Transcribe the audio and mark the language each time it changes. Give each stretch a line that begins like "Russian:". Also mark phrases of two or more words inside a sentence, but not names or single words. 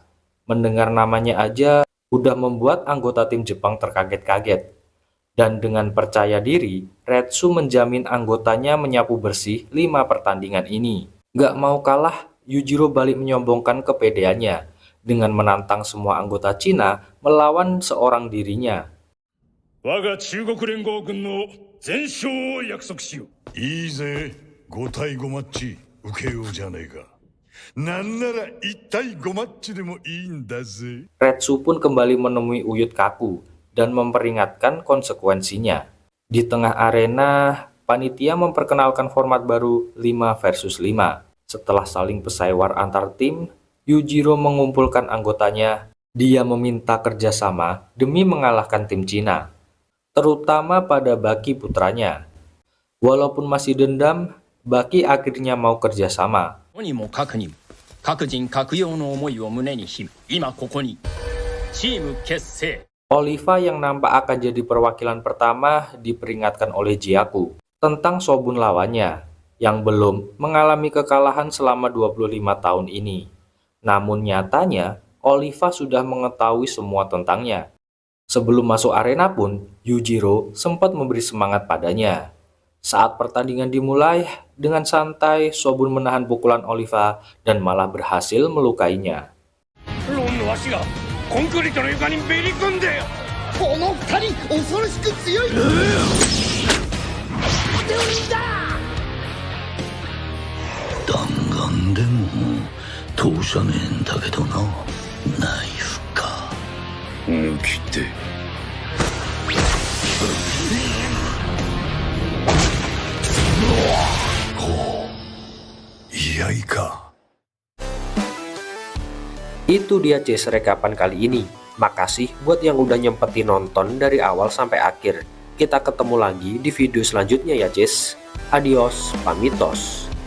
Indonesian: Mendengar namanya aja udah membuat anggota tim Jepang terkaget-kaget. Dan dengan percaya diri, Retsu menjamin anggotanya menyapu bersih 5 pertandingan ini. Gak mau kalah, Yujiro balik menyombongkan kepedeannya dengan menantang semua anggota Cina melawan seorang dirinya.
Japanese: 我が中国連合軍の全勝を約束しよう。いいぜ、5対5マッチ受けようじゃねえか。なんなら1対5マッチでもいいんだぜ。
Indonesian: Retsu pun kembali menemui Uyut Kaku dan memperingatkan konsekuensinya. Di tengah arena, panitia memperkenalkan format baru 5 versus 5. Setelah saling pesaiwar antar tim, Yujiro mengumpulkan anggotanya. Dia meminta kerjasama demi mengalahkan tim Cina, terutama pada Baki putranya. Walaupun masih dendam, Baki akhirnya mau kerjasama.
Japanese: とにもかくにも各人各用の思いを胸に秘め今ここにチーム結成
Indonesian: Oliva yang nampak akan jadi perwakilan pertama diperingatkan oleh Jiaku tentang Shobun lawannya yang belum mengalami kekalahan selama 25 tahun ini. Namun nyatanya Oliva sudah mengetahui semua tentangnya. Sebelum masuk arena pun Yujiro sempat memberi semangat padanya. Saat pertandingan dimulai, dengan santai Shobun menahan pukulan Oliva dan malah berhasil melukainya.
Japanese: コンクリートの床にめり込んでよ。この二人恐ろしく強い。弾丸でも投射ねえんだけどな。ナイフか。抜き手。こう居合か。
Indonesian: Itu dia Cis rekapan kali ini. Makasih buat yang udah nyempetin nonton dari awal sampai akhir. Kita ketemu lagi di video selanjutnya ya Cis.
Spanish: Adios, pamitos.